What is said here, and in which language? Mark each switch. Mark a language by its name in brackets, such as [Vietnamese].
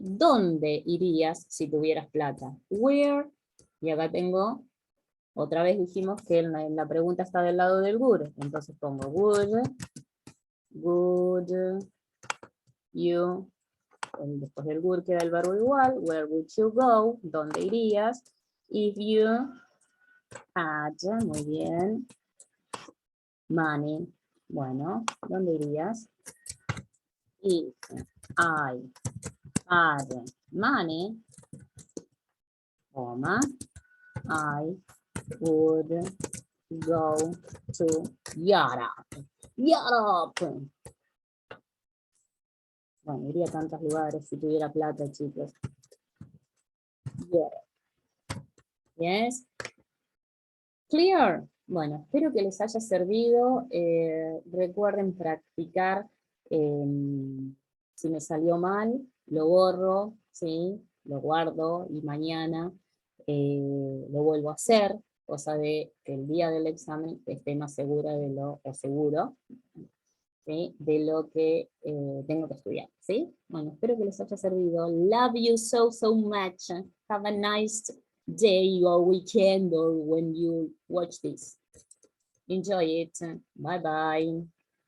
[Spanish] ¿Dónde irías si tuvieras plata? Where, y acá tengo, otra vez dijimos que la pregunta está del lado del would, entonces pongo would you, después del would queda el verbo igual, [English] where would you go, [Spanish] ¿dónde irías? [English] If you had, [Spanish] muy bien, money, bueno, ¿dónde irías? [English] If I had money, comma, I would go to Europe. Europe. [Spanish] Bueno, iría a tantos lugares si tuviera plata, chicos. [English] Europe. Yes. Clear. [Spanish] Bueno, espero que les haya servido. Recuerden practicar. Si me salió mal, lo borro, ¿sí? Lo guardo y mañana lo vuelvo a hacer, cosa de que el día del examen esté más segura de lo, o seguro, ¿sí? De lo que tengo que estudiar, ¿sí? Bueno, espero que les haya servido. [English] Love you so, so much. Have a nice day or weekend or when you watch this. Enjoy it. Bye bye.